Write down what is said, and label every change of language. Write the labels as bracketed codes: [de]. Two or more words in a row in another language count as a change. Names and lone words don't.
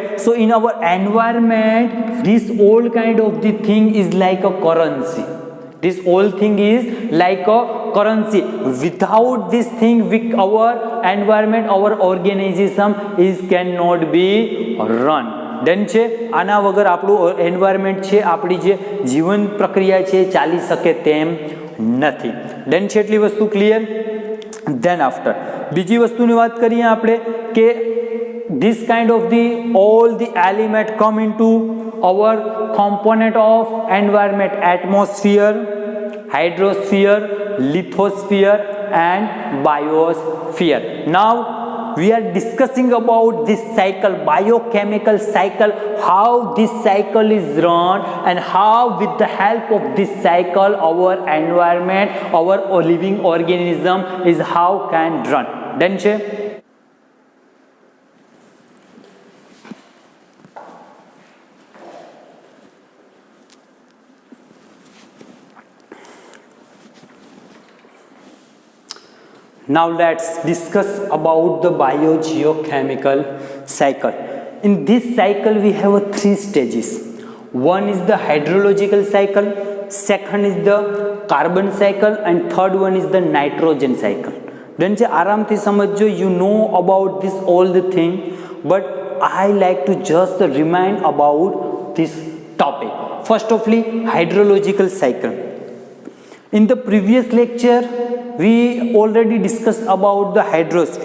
[en] So in our environment, this all kind of the thing is like a currency. This whole thing is like a currency. Without this thing, our environment, our organism is cannot be run. [gu] Then છે આના વગર આપણું એન્વાયરમેન્ટ છે, આપણી જે જીવન પ્રક્રિયા છે ચાલી શકે તેમ નથી. દેન છે એટલી વસ્તુ ક્લિયર. [en] Then after [gu] બીજી વસ્તુની વાત કરીએ આપણે કે [en] this kind of the all the element come into our component of environment: atmosphere, hydrosphere, lithosphere and biosphere. Now we are discussing about this cycle, biochemical cycle, how this cycle is run and how with the help of this cycle our environment, our living organism is how can run. [gu] ડન છે. [en] Now let's discuss about the biogeochemical cycle. In this cycle we have three stages. One is the hydrological cycle, second is the carbon cycle, and third one is the nitrogen cycle. [gu] Then આરામથી સમજો, [en] you know about this all the thing, but I like to just remind about this topic. First of all, hydrological cycle. In the previous lecture we already discussed about the hydrosphere.